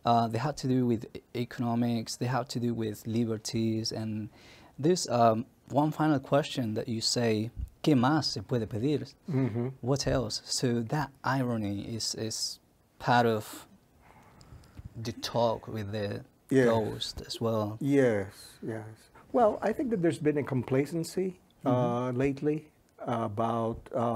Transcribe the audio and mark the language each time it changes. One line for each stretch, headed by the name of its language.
English: They have to do with economics. They have to do with liberties. And there's one final question that you say,
Spanish: ¿Qué más se puede pedir?
English: What else? So that irony is part of the talk with the ghost as well. Yes, yes. Well, I think that there's been a complacency lately about